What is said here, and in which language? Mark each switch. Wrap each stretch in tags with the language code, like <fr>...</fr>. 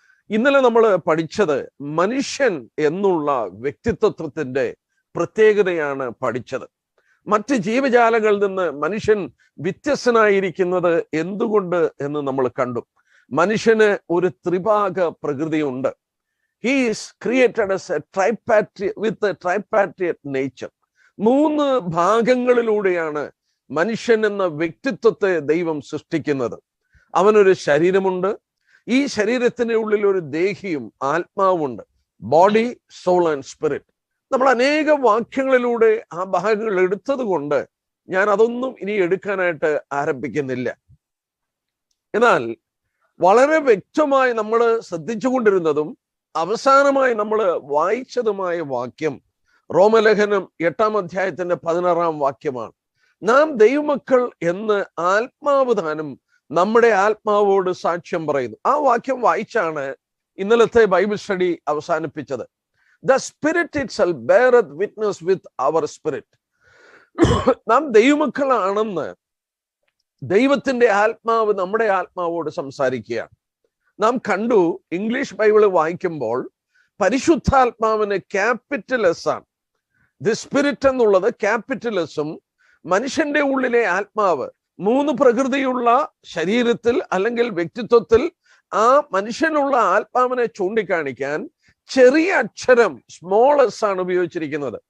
<ml>ഇന്നലെ നമ്മൾ പഠിച്ചത് മനുഷ്യൻ എന്നുള്ള വ്യക്തിത്വത്തിന്റെ പ്രത്യേകതയാണ് പഠിച്ചത്. മറ്റ് ജീവജാലങ്ങളിൽ നിന്ന് മനുഷ്യൻ വ്യത്യസ്തനായിരിക്കുന്നത് എന്തുകൊണ്ട് എന്ന് നമ്മൾ കണ്ടു. മനുഷ്യന് ഒരു ത്രിഭാഗ പ്രകൃതിയുണ്ട്.</ml> <en>He is created as a with a tripartite nature.</en> <ml>3 ഭാഗങ്ങളിലൂടെയാണ് മനുഷ്യൻ എന്ന വ്യക്തിത്വത്തെ ദൈവം സൃഷ്ടിക്കുന്നത്. അവനൊരു ശരീരമുണ്ട്. ഈ ശരീരത്തിന് ഉള്ളിൽ ഒരു ദേഹിയും ആത്മാവുമുണ്ട്.</ml> <en>Body, soul and spirit.</en> <ml>നമ്മൾ അനേക വാക്യങ്ങളിലൂടെ ആ ഭാഗങ്ങൾ എടുത്തത് കൊണ്ട് ഞാൻ അതൊന്നും ഇനി എടുക്കാനായിട്ട് ആരംഭിക്കുന്നില്ല. എന്നാൽ വളരെ വ്യക്തമായി നമ്മൾ ശ്രദ്ധിച്ചുകൊണ്ടിരുന്നതും അവസാനമായി നമ്മൾ വായിച്ചതുമായ വാക്യം റോമലേഖനം 8-ാം അധ്യായത്തിന്റെ 16-ാം വാക്യമാണ്. നാം ദൈവമക്കൾ എന്ന് ആത്മാവ് താനും നമ്മുടെ ആത്മാവോട് സാക്ഷ്യം പറയുന്നു. ആ വാക്യം വായിച്ചാണ് ഇന്നലത്തെ ബൈബിൾ സ്റ്റഡി അവസാനിപ്പിച്ചത്.</ml> <en>The spirit itself beareth witness with our spirit.</en> <ml>നാം ദൈവമക്കളാണെന്ന് ദൈവത്തിന്റെ ആത്മാവ് നമ്മുടെ ആത്മാവോട് സംസാരിക്കുകയാണ്. നാം കണ്ടു, ഇംഗ്ലീഷ് ബൈബിള് വായിക്കുമ്പോൾ പരിശുദ്ധാത്മാവിന് ക്യാപിറ്റൽ എസ് ആണ്. ദി സ്പിരിറ്റ് എന്നുള്ളത് ക്യാപിറ്റൽ എസും, മനുഷ്യന്റെ ഉള്ളിലെ ആത്മാവ് 3 പ്രകൃതിയുള്ള ശരീരത്തിൽ അല്ലെങ്കിൽ വ്യക്തിത്വത്തിൽ ആ മനുഷ്യനുള്ള ആത്മാവിനെ ചൂണ്ടിക്കാണിക്കാൻ ചെറിയ അക്ഷരം സ്മോൾ എസ് ആണ് ഉപയോഗിച്ചിരിക്കുന്നത്.</ml>